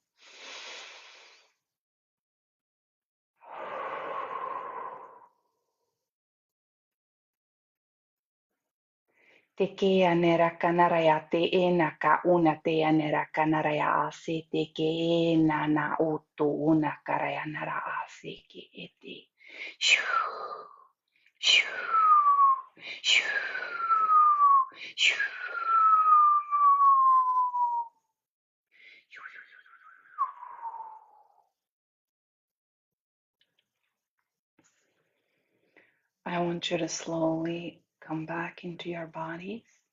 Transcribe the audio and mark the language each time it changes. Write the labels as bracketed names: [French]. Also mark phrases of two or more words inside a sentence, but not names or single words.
[English] Teke anera kanaraya te ena ka una te anera kanaraya ase teke ena na utu una karaya nara ase ke ete. Shoo, shoo, shoo, shoo. I want you to slowly come back into your bodies.